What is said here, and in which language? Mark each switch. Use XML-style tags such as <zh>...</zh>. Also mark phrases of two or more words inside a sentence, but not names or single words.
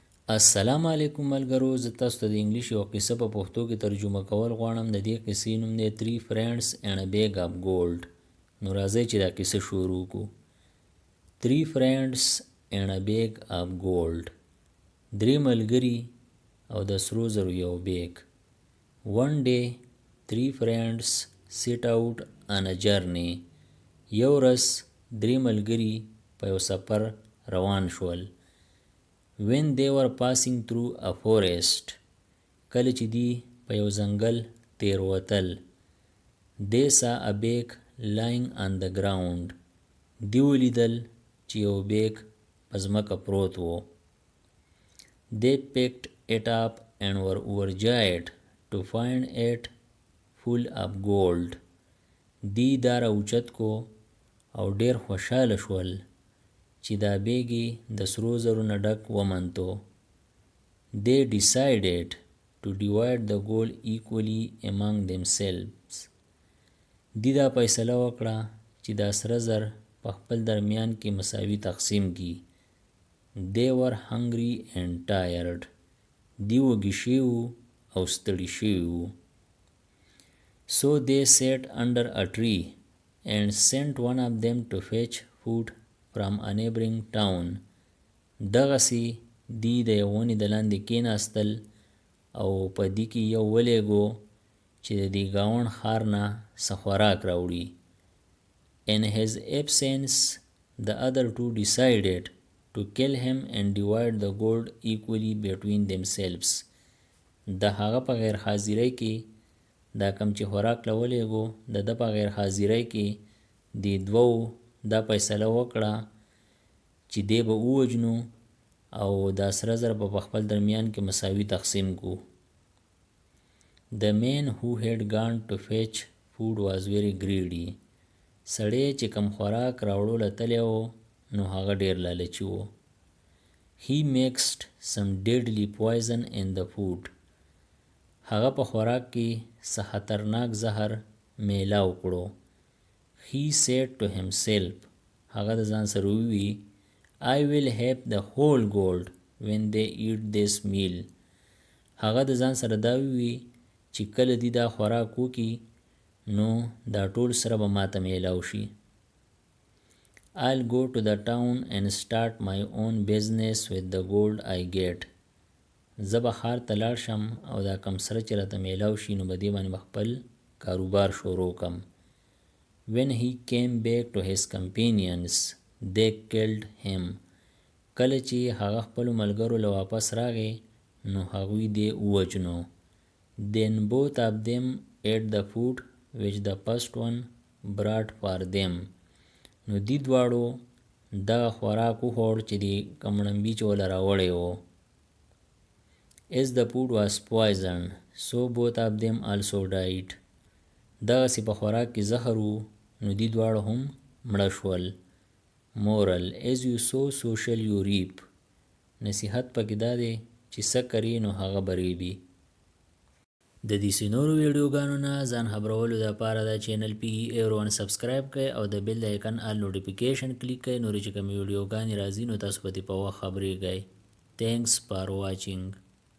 <ps>السلام علیکم ملګرو، زه تاسو ته د انګلیش یو قصه په پښتو کې ترجمه کول غواړم. د دې قصې نوم دی 3 friends and a bag of gold. نو راځئ چې دا قصه شروع کړو. 3 friends and a bag of gold. 3 ملګري او د سرو زرو یو بیگ.</ps> <en>One day 3 friends set out on a journey.</en> <ps>یو ورځ 3 ملګري په یو سفر روان شول.</ps> <en>When they were passing through a forest,</en> <ps>کله چې دی په یو ځنګل تیروتل.</ps> <en>They saw a bag lying on the ground.</en> <ps>دی ولیدل چې یو بیگ په ځمکه پروت و.</ps> <en>They picked it up and were overjoyed to find it full of gold.</en> <ps>دی دا راوچت کو او ډیر خوشحاله شول چې دا بیګي د سرو زرو نه ډک ومنتو.</ps> <en>They decided to divide the gold equally among themselves.</en> <ps>دی دا فیصله وکړه چې دا سره زر په خپل درمیان کې مساوي تقسیم کی.</ps> <en>They were hungry and tired.</en> <ps>دی وږي شوي وو او ستړي شوي وو.</ps> <en>So they sat under a tree and sent one of them to fetch food from a neighboring town.</en> <ps>دغسی دی د یو ونې د لاندې کېناستل او په دې کې یو ولېږو چې د دې ګاونډ ښار نه څه خوراک راوړي.</ps> <en>In his absence, the other two decided to kill him and divide the gold equally between themselves.</en> <ps>د هغه په غیر حاضرۍ کې دا کم چې خوراک له ولېږو د ده په غیر حاضرۍ کې دې دوو دا فیصله وکړه چې دی به ووجنو او دا سره زر به په خپل درمیان کې مساوي تقسیم کو.</ps> <en>The man who had gone to fetch food was very greedy.</en> <ps>سړی چې کم خوراک راوړو تلی و نو هغه ډیر لالچي و.</ps> <en>He mixed some deadly poison in the food.</en> <ps>هغه په خوراک کې څه خطرناک زهر میلاو کړو.</ps> <en>He said to himself,</en> <ps>هغه د ځان سره ووی,</ps> <en>I will have the whole gold when they eat this meal.</en> <ps>هغه د ځان سره دا ووی چې کله دی دا خوراک وکي نو دا ټول سره به ماته میلاو شي.</ps> <en>I'll go to the town and start my own business with the gold I get.</en> <ps>زه به ښار ته لاړ شم او دا کم سره چې راته میلاو شي نو به دې باندې به خپل کاروبار شروع کم.</ps> <en>When he came back to his companions, they killed him.</en> <ps>کله چې هغه خپلو ملګرو له واپس راغی نو هغوی دې ووجنو.</ps> <en>Then both of them ate the food which the first one brought for them.</en> <ps>نو دی دواړو دغه خوراک وخوړ چې د کمړنبي چې وله راوړی و.</ps> <en>As the food was poisoned, so both of them also died.</en> <ps>دغسې په خوراک کې زهر و نو دی دواړه هم مړه شول.</ps> <en>Moral: as you sow so shall you reap.</en> <ps>نصیحت پکې دا دی چې څه کرې نو هغه به ریبې. د دې نورو ویډیوګانو نه ځان خبرولو دپاره دا چینل PE1 سبسکرایب کړئ او د بیل د آیکن</ps> <en>all notification</en> <ps>کلیک کړئ. نورې چې کومې ویډیوګانې راځي نو تاسو به دې په وخت خبرېږئ.</ps> <en>Thanks for watching.</en>